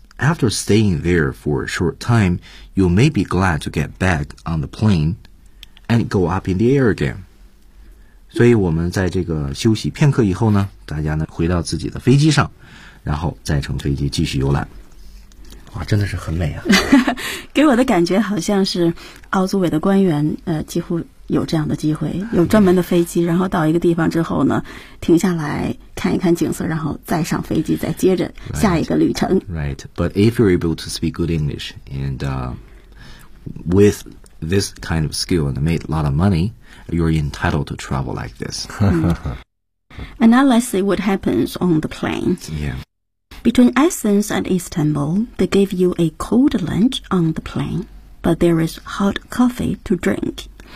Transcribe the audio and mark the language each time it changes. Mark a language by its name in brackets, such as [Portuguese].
[English] After staying there for a short time, you may be glad to get back on the plane and go up in the air again. [Chinese] 所以我们在这个休息片刻以后呢，大家呢回到自己的飞机上，然后再乘飞机继续游览。哇，真的是很美啊。给我的感觉好像是奥组委的官员几乎有这样的机会，有专门的飞机，然后到一个地方之后呢停下来看一看景色，然后再上飞机再接着下一个旅程。 [English] Right, but if you're able to speak good English and with this kind of skill and made a lot of money, you're entitled to travel like this. 、And now let's see what happens on the plane. Yeah. Between Athens and Istanbul, they give you a cold lunch on the plane, but there is hot coffee to drink.